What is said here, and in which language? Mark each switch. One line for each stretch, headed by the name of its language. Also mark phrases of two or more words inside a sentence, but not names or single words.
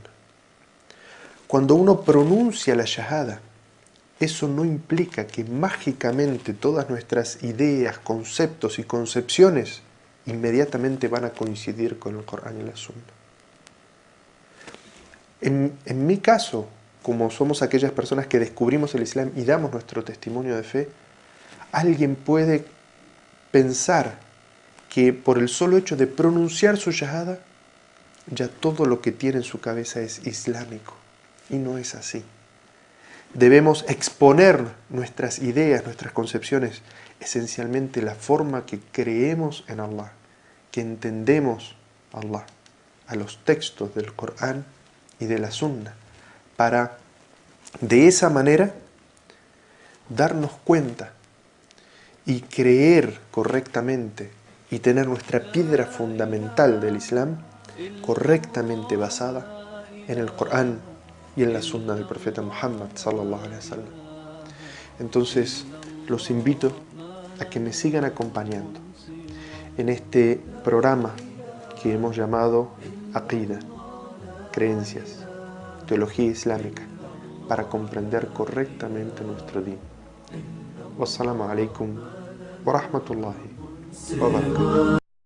Spanish: Cuando uno pronuncia la shahada, eso no implica que mágicamente todas nuestras ideas, conceptos y concepciones inmediatamente van a coincidir con el Corán y la Sunna. En mi caso, como somos aquellas personas que descubrimos el Islam y damos nuestro testimonio de fe, alguien puede pensar que por el solo hecho de pronunciar su shahada, ya todo lo que tiene en su cabeza es islámico. Y no es así. Debemos exponer nuestras ideas, nuestras concepciones, esencialmente la forma que creemos en Allah, que entendemos a Allah, a los textos del Corán y de la Sunna, para de esa manera darnos cuenta y creer correctamente y tener nuestra piedra fundamental del Islam correctamente basada en el Corán y en la Sunna del profeta Muhammad
Arabic: صلى الله عليه وسلم.
Spanish: Entonces, los invito a que me sigan acompañando en este programa que hemos llamado Aqida, creencias, teología islámica, para comprender correctamente nuestro din.
Arabic: والسلام عليكم ورحمة الله وبركاته.